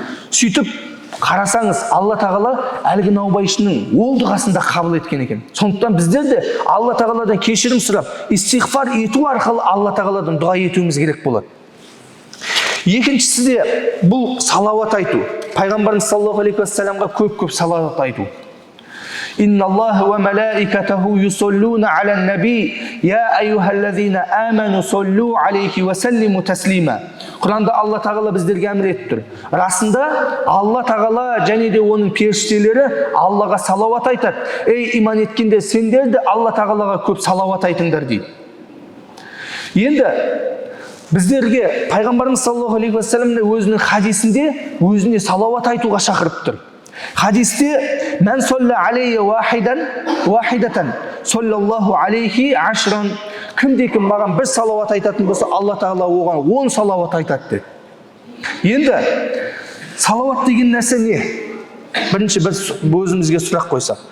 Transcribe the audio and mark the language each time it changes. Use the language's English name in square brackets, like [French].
[Kazakh] Сөйтіп қарасаңыз, Алла тағала әлгі наубайшының ол дұғасын да қабыл еткен екен. Сондықтан біздер де Алла тағаладан кешірім сұрап, истиғфар ету арқылы Алла тағаладан дұға етуіміз керек болады. Екіншісі де бұл салауат айту. Пайғамбарымыз саллаллаху алейхи уассаламға көп салауат айту. [Arabic] إن الله وملائكته يصلون على النبي يا أيها الذين آمنوا صلوا عليه وسلموا تسليما. [Kazakh] Құранда Алла тағала біздерге әмір етіп тұр. Расында Алла тағала және де оның періштелері Аллаға салауат айтады. Ей иман еткенде сендер де Алла тағалаға көп салауат айтыңдар дейді. Енді біздерге пайғамбарымыз саллаллаху алейхи уассаламның өзінің хадисінде өзіне салауат айтуға шақырып тұр. Хадисте [Arabic] мән солла алейя вахидатан соллаллаху алейхи ашран. [Kazakh] Кімде-кім маған бір салауат айтатын болса, Алла тағала оған 10 салауат айтады деді. Енді салауат деген нәрсе не? Бірінші бір өзімізге сұрақ қойсақ.